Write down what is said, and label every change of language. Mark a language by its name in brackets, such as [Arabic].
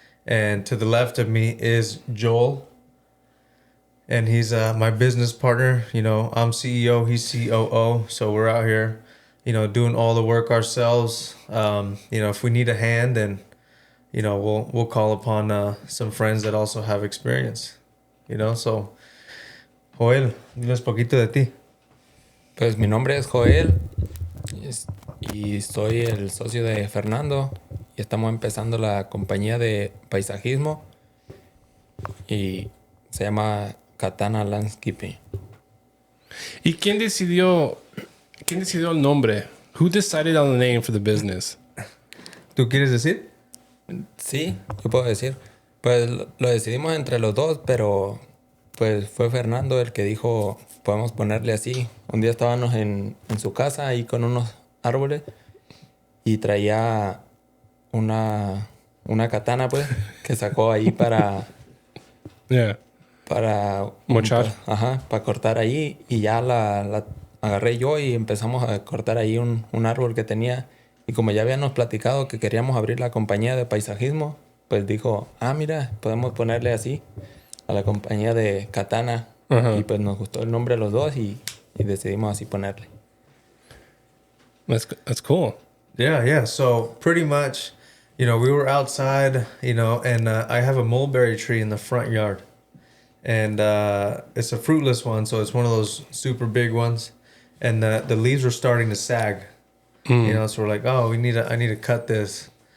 [English] And to the left of me is Joel. And he's my business partner. I'm CEO, he's COO. So we're out here, doing all the work ourselves. If we need a hand, then, we'll call upon some friends that also have experience. [Spanish] So, Joel, dinos poquito de ti. Pues mi nombre es Joel y soy el socio de Fernando y estamos empezando la compañía de paisajismo y se llama Katana Landscaping. ¿Y quién decidió el nombre? [English] Who decided on the name for the business? [Spanish] ¿Tú quieres decir? Sí, yo puedo decir. Pues lo decidimos entre los dos, pero pues fue Fernando el que dijo, podemos ponerle así. Un día estábamos en su casa ahí con unos árboles y traía una katana, pues, que sacó ahí para... [English] Yeah. [Spanish] Para mochar. Para cortar ahí. Y ya la agarré yo y empezamos a cortar ahí un árbol que tenía. Y como ya habíamos platicado que queríamos abrir la compañía de paisajismo, pues dijo, mira, podemos ponerle así a la compañía de Katana. Y pues nos gustó el nombre de los dos y decidimos así ponerle. [English] That's cool. Yeah. So pretty much, we were outside, and I have a mulberry tree in the front yard. And it's a fruitless one, so it's one of those super big ones. And the leaves were starting to sag. So we're like, I need to cut this.